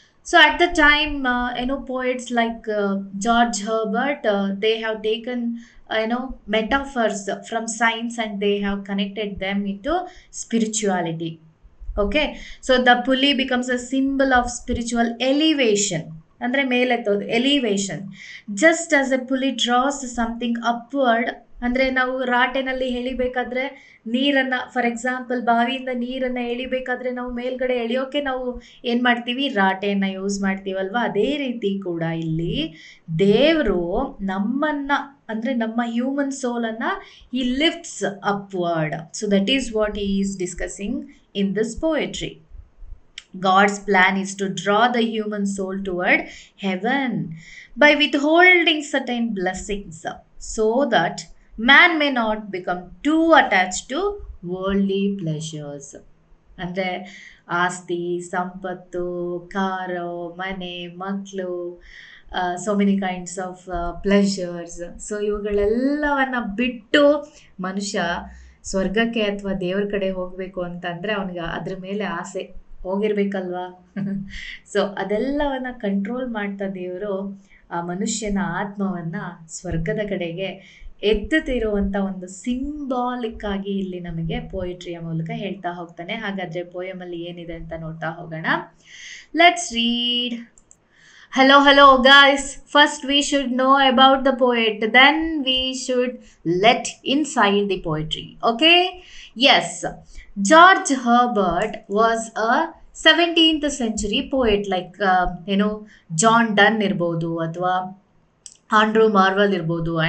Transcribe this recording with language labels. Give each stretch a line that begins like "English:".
English: So at the time, poets like George Herbert, they have taken metaphors from science and they have connected them into spirituality. So the pulley becomes a symbol of spiritual elevation,
Kannada: ಅಂದರೆ ಮೇಲೆತ್ತೋದು,
English: Elevation. Just as a pulley draws something upward,
Kannada: ಅಂದರೆ ನಾವು ರಾಟೆನಲ್ಲಿ ಎಳಿಬೇಕಾದ್ರೆ ನೀರನ್ನು, for example ಬಾವಿಯಿಂದ ನೀರನ್ನು ಎಳಿಬೇಕಾದ್ರೆ ನಾವು ಮೇಲ್ಗಡೆ ಎಳೆಯೋಕೆ ನಾವು ಏನು ಮಾಡ್ತೀವಿ, ರಾಟೆಯನ್ನು ಯೂಸ್ ಮಾಡ್ತೀವಲ್ವ. ಅದೇ ರೀತಿ ಕೂಡ ಇಲ್ಲಿ ದೇವರು ನಮ್ಮನ್ನು, ಅಂದರೆ ನಮ್ಮ ಹ್ಯೂಮನ್ ಸೋಲನ್ನು ಈ
English: Lifts upward. So that is what he is discussing in this poetry. God's plan is to draw the human soul toward heaven by withholding certain blessings so that man may not become too attached to worldly pleasures.
Kannada: ಅಂದರೆ ಆಸ್ತಿ, ಸಂಪತ್ತು, car, ಮನೆ, ಮಕ್ಕಳು,
English: So many kinds of pleasures.
Kannada: So ಇವುಗಳೆಲ್ಲವನ್ನು ಬಿಟ್ಟು ಮನುಷ್ಯ ಸ್ವರ್ಗಕ್ಕೆ ಅಥವಾ ದೇವ್ರ ಕಡೆ ಹೋಗಬೇಕು ಅಂತಂದರೆ ಅವನಿಗೆ ಅದ್ರ ಮೇಲೆ ಆಸೆ ಹೋಗಿರ್ಬೇಕಲ್ವಾ. ಸೊ ಅದೆಲ್ಲವನ್ನು ಕಂಟ್ರೋಲ್ ಮಾಡ್ತಾ ದೇವರು ಆ ಮನುಷ್ಯನ ಆತ್ಮವನ್ನು ಸ್ವರ್ಗದ ಕಡೆಗೆ ಎತ್ತುತ್ತಿರುವಂಥ ಒಂದು ಸಿಂಬಾಲಿಕ್ ಆಗಿ ಇಲ್ಲಿ ನಮಗೆ ಪೊಯಿಟ್ರಿಯ ಮೂಲಕ ಹೇಳ್ತಾ ಹೋಗ್ತಾನೆ. ಹಾಗಾದರೆ ಪೋಯಮಲ್ಲಿ ಏನಿದೆ ಅಂತ ನೋಡ್ತಾ ಹೋಗೋಣ.
English: Let's read. Hello guys. First we should know about the poet, then we should let inside the poetry. Yes, George Herbert was a 17th century poet, like John Donne
Kannada: ಇರ್ಬೋದು ಅಥವಾ ಆಂಡ್ರೂ ಮಾರ್ವೆಲ್ ಇರ್ಬೋದು.